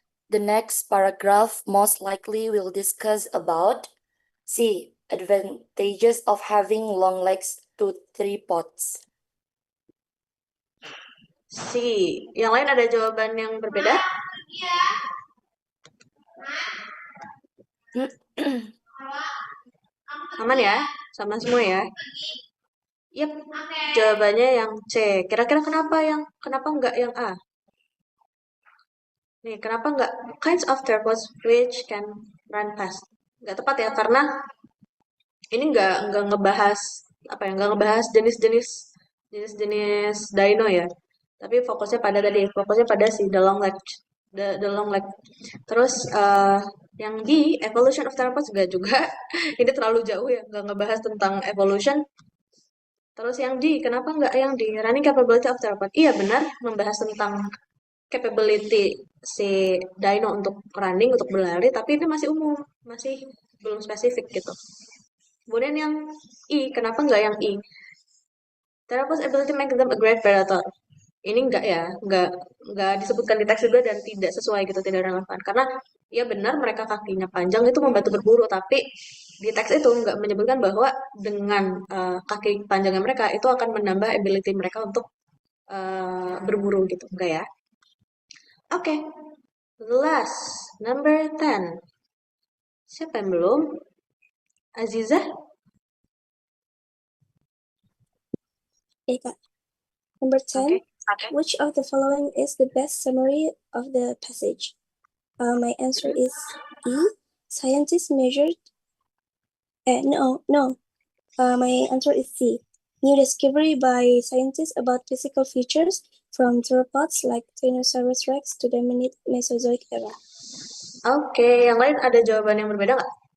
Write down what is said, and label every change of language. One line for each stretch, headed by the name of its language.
English: The next paragraph most likely will discuss about C. Advantages of having long legs to tripods. C.
Indonesian: Yang lain ada jawaban yang berbeda? Aman ya? Sama semua ya? Yep. Jawabannya yang C. Kira-kira kenapa nggak yang A? Nih, kenapa nggak
English: kinds of tripods which can run fast?
Indonesian: Nggak tepat ya, karena ini nggak ngebahas nggak ngebahas jenis-jenis dino ya. Tapi fokusnya pada si
English: the long leg.
Indonesian: Terus yang di
English: evolution of theropods
Indonesian: juga ini terlalu jauh ya, nggak ngebahas tentang evolution. Terus yang di kenapa nggak yang di
English: running capability of theropod?
Indonesian: Iya benar, membahas tentang capability si dino untuk running, untuk berlari, tapi ini masih umum, masih belum spesifik gitu. Kemudian yang I, kenapa nggak yang I?
English: Theropod's ability make them a great predator.
Indonesian: Ini enggak ya, enggak disebutkan di teks juga dan tidak sesuai gitu, tidak relevan. Karena ya benar mereka kakinya panjang itu membantu berburu, tapi di teks itu enggak menyebutkan bahwa dengan kaki panjangnya mereka itu akan menambah ability mereka untuk berburu gitu, enggak ya. Oke,
English: last number 10.
Indonesian: Siapa yang belum? Azizah?
English: Okay, Kak. Number 10. Okay. Which of the following is the best summary of the passage? My answer is E. Scientists measured. No. My answer is C. New discovery by scientists about physical features from theropods like Tyrannosaurus rex to the Mesozoic era.
Indonesian: Oke, yang lain ada jawaban yang berbeda nggak?